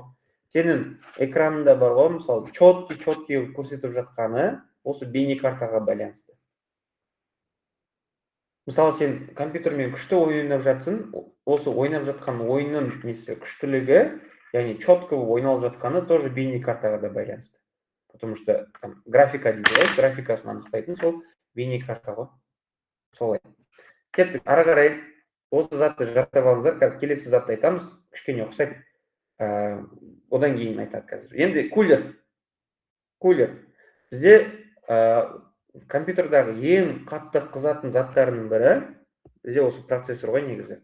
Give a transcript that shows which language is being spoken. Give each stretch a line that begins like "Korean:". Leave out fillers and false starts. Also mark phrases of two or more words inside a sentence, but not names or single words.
Kazakh: Сенің экранында бар ғой, мысалы, четкий көрсетіп жатқаны осы бейнекартаға байланысты. Мысалы, сен компьютермен күшті ойнап жатсың, осы ойнап жатқан ойынның күштілігі, яғни четко ойналып жатқаны тоже бейнекартаға да байланысты.
Russian: Потому что
Kazakh: графика дейді, графикасын анықтайтын сол бейнекарта ғой. Солай. Кеттік, ары қарай осы затты жаттап алыңыздар. Қазір келесі затты айтамыз, кішкене ұқсайды. Одан кейін айтады қазір. Енді кулер. Бізде компьютердағы ең қатты қызатын заттарының бірі бізде осы процессор ғой негізі.